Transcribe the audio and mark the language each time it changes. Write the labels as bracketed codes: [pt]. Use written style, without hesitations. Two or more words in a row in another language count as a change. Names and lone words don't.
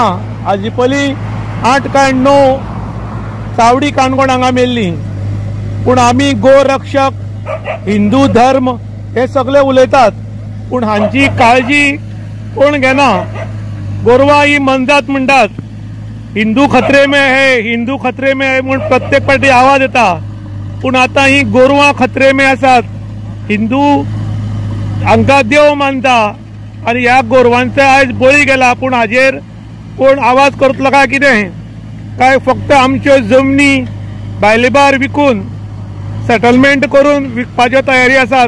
[kok] हाजी पयलीं 8 काय 9 चावडी काणकोण हांगा मेल्ली. पूण आमी गोरक्षक हिंदू धर्म हे सगळे उलयतात पूण हांची काळजी कोण घेना. गोरवां ही मनजात म्हणटात, [hi] हिंदू खतरे में है, हिंदू खतरे में है [kok] म्हूण प्रत्येक फावटी आवाज येता. पूण आतां ही गोरवां [hi] खतरे में [kok] आसात. हिंदू हांकां देव मानता आनी ह्या गोरवांचो आयज बळी गेला. पूण हाजेर कोण आवाज करतलो काय कितें? काय फक्त आमच्यो जमनी भायलेबार विकून सेटलमेंट करून विकपाच्यो तयारी आसात.